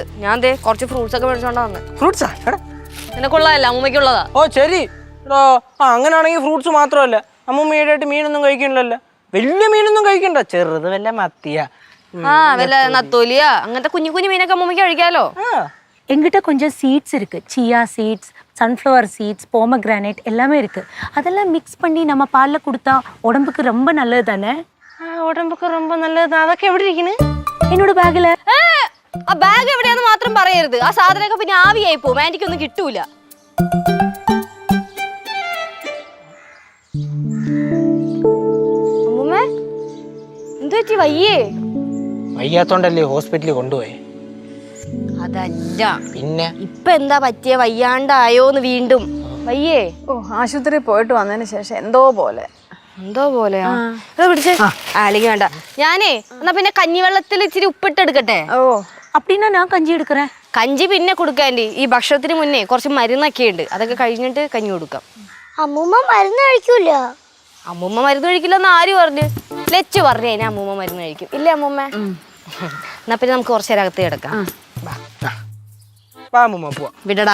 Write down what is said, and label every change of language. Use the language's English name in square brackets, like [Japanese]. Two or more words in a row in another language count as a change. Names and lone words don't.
[Malayalam] ഞാൻ കുറച്ച് ഫ്രൂട്ട്സ് ഒക്കെ മേടിച്ചോണ്ടാ വന്നെ. ഫ്രൂട്ട്സാ? നിനക്കുള്ളതല്ല, അമ്മൂമ്മയ്ക്കുള്ളതാ. ഓ ശരി. അങ്ങനെയാണെങ്കിൽ ഫ്രൂട്ട്സ് മാത്രമല്ല, അമ്മൂമ്മ ഈടായിട്ട് മീനൊന്നും കഴിക്കണില്ലല്ലോ. വലിയ മീനൊന്നും കഴിക്കണ്ട, ചെറുത് വല്ല മത്തിയ, വല്ല നത്തോലിയാ, അങ്ങനത്തെ കുഞ്ഞു കുഞ്ഞു മീനൊക്കെ അമ്മൂമ്മയ്ക്ക് കഴിക്കാലോ. [Tamil] எங்கிட்ட கொஞ்சம் சீட்ஸ் இருக்கு. [English] chia seeds, sunflower seeds, pomegranate [Tamil] எல்லாமே இருக்கு. அதெல்லாம் மிக்ஸ் பண்ணி நம்ம பால்ல கொடுத்தா உடம்புக்கு ரொம்ப நல்லது தானே? [Malayalam] ഉടമ്പൊക്കെ ரொம்ப നല്ലത്. അതൊക്കെ എവിടെ ഇരിക്കുന്നു? [Tamil] என்னோட பேக்ல. [Malayalam] ആ ബാഗ് എവിടെയാന്ന് മാത്രം പറയരുത്. ആ സാധനമൊക്കെ പിന്നെ ആവിയായി പോകും, ആന്റിക്കൊന്നും കിട്ടൂല. അമ്മൂമ്മേ, എന്തു പറ്റി? വയ്യാത്തോണ്ടല്ലേ ഹോസ്പിറ്റലിൽ കൊണ്ടുപോയി. അതല്ല, പിന്നെ ഇപ്പൊ എന്താ പറ്റിയ? വയ്യാണ്ടായോന്ന് വീണ്ടും? വയ്യേ? ആശുപത്രിയിൽ പോയിട്ട് വന്നതിന് ശേഷം എന്തോ പോലെയാ. പിടിച്ചേ. അല്ലെങ്കിൽ വേണ്ട. ഞാനേ എന്നാ പിന്നെ കഞ്ഞിവെള്ളത്തിൽ ഇച്ചിരി ഉപ്പിട്ടെടുക്കട്ടെ? [Tamil] அப்படின்னா நான் கஞ்சி எடுக்கிறேன். [Malayalam] കഞ്ചി പിന്നെ കൊടുക്കാൻ്റെ. ഈ ഭക്ഷണത്തിന് മുന്നേ കുറച്ച് മരുന്നൊക്കെ ഉണ്ട്, അതൊക്കെ കഴിഞ്ഞിട്ട് കഞ്ഞി കൊടുക്കാം. അമ്മൂമ്മ മരുന്ന് കഴിക്കൂല? അമ്മൂമ്മ മരുന്ന് കഴിക്കില്ലെന്ന് ആര് പറഞ്ഞു? ലച്ചു പറഞ്ഞു കഴിഞ്ഞാൽ അമ്മൂമ്മ മരുന്ന് കഴിക്കും. ഇല്ലേ അമ്മൂമ്മ? എന്നാ പിന്നെ നമുക്ക് കുറച്ച് നേരം അകത്ത് കിടക്കാം. വിടടാ.